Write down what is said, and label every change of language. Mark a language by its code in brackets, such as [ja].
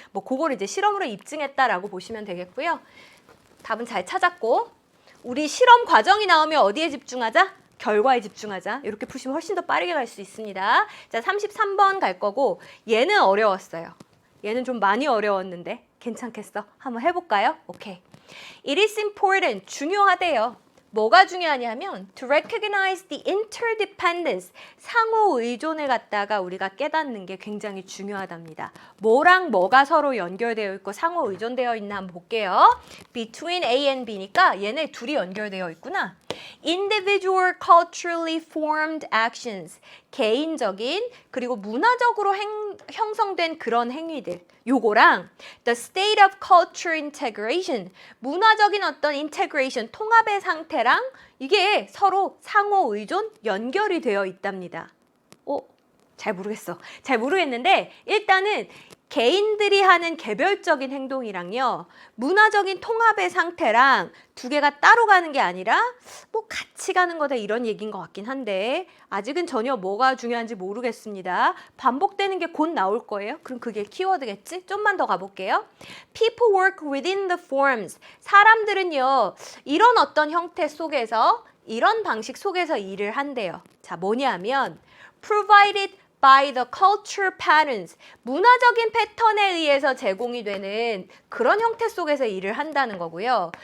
[ko] 뭐 그거를 이제 실험으로 입증했다라고 보시면 되겠고요. 답은 잘 찾았고, 우리 실험 과정이 나오면 어디에 집중하자? 결과에 집중하자. 이렇게 푸시면 훨씬 더 빠르게 갈 수 있습니다. 자, 33번 갈 거고, 얘는 어려웠어요. 얘는 좀 많이 어려웠는데 괜찮겠어? 한번 해볼까요? 오케이. [en] It is important, [ko] 중요하대요. 뭐가 중요하냐면 [en] to recognize the interdependence, [ko] 상호 의존을 갖다가 우리가 깨닫는 게 굉장히 중요하답니다. 뭐랑 뭐가 서로 연결되어 있고 상호 의존되어 있나 한번 볼게요. Between A and B니까 얘네 둘이 연결되어 있구나. [en] Individual culturally formed actions, [ko] 개인적인 그리고 문화적으로 형성된 그런 행위들, 요거랑 [en] the state of culture integration, [ko] 문화적인 어떤 integration, 통합의 상태랑 이게 서로 상호 의존 연결이 되어 있답니다. 잘 모르겠어. 잘 모르겠는데 일단은 개인들이 하는 개별적인 행동이랑요, 문화적인 통합의 상태랑 두 개가 따로 가는 게 아니라 뭐 같이 가는 거다 이런 얘기인 것 같긴 한데 아직은 전혀 뭐가 중요한지 모르겠습니다. 반복되는 게 곧 나올 거예요. 그럼 그게 키워드겠지? 좀만 더 가볼게요. [en] People work within the forms. [ko] 사람들은요, 이런 어떤 형태 속에서, 이런 방식 속에서 일을 한대요. 자, 뭐냐면 [en] provided by the culture patterns, [ko] 문화적인 패턴에 의해서 제공이 되는 그런 형태 속에서 일을 한다는 거고요.